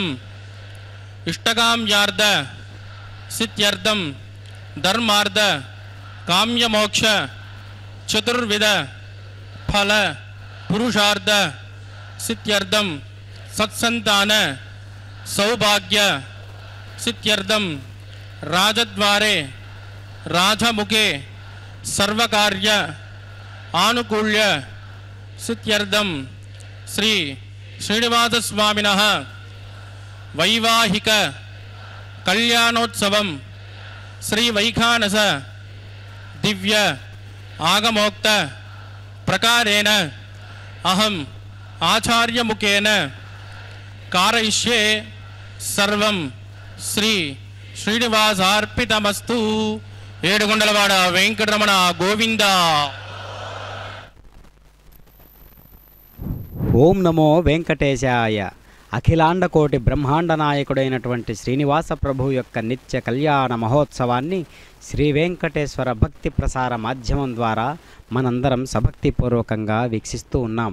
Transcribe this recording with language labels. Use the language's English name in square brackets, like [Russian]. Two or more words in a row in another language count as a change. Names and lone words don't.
[Sanskrit] ఇష్టకామ్యార్థ సిద్ధ్యర్థం ధర్మార్థ కామ్యమోక్ష చతుర్విధ ఫల పురుషార్థ సిద్ధ్యర్థం సత్సంతాన सौभाग्य सिद्ध्यर्थं राजद्वारे राजमुखे सर्वकार्य आनुकूल्य सिद्ध्यर्थं श्री श्रीनिवास स्वामिनः वैवाहिक कल्याणोत्सवं श्री वैखानस दिव्य आगमोक्त प्रकारेण अहम आचार्यमुखेन कारयिष्ये सर्वं श्री श्रीनिवासार्पितमस्तु। [Telugu] ఏడుగొండలవాడ వెంకటరమణ గోవింద. [Sanskrit] ఓం నమో వెంకటేశాయ. [Telugu] అఖిలాండకోటి బ్రహ్మాండ నాయకుడైనటువంటి శ్రీనివాస ప్రభు యొక్క నిత్య కళ్యాణ మహోత్సవాన్ని శ్రీ వెంకటేశ్వర భక్తి ప్రసార మాధ్యమం ద్వారా మనందరం సభక్తిపూర్వకంగా వీక్షిస్తూ ఉన్నాం.